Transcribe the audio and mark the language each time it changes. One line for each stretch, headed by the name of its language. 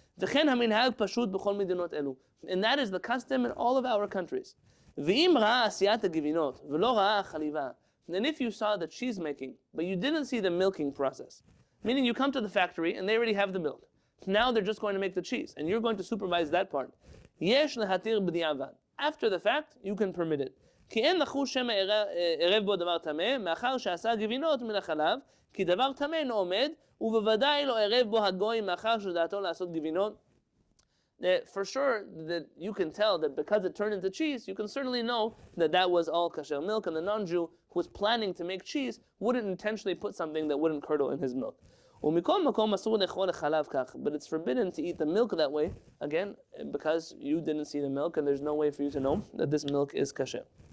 Hebrew: וכן המנהג פשוט בכל מדינות אלו.
English: And that is the custom in all of our countries.
Hebrew: ואם ראה עשיית הגבינות ולא ראה החליבה,
English: then if you saw the cheese making, but you didn't see the milking process, meaning you come to the factory and they already have the milk. Now they're just going to make the cheese, and you're going to supervise that part.
Hebrew: יש להתיר בדיעבד.
English: After the fact, you can permit it.
Hebrew: כי אין לחוש שמא ערב בו דבר טמא, מאחר שעשה גבינות מן החלב, כי דבר טמא אינו עומד, ובוודאי לא ערב בו הגוי מאחר שדעתו לעשות גבינות.
English: For sure, that you can tell that because it turned into cheese, you can certainly know that that was all kasher milk, and the non-Jew who was planning to make cheese wouldn't intentionally put something that wouldn't curdle in his milk. But it's forbidden to eat the milk that way, again, because you didn't see the milk and there's no way for you to know that this milk is kasher.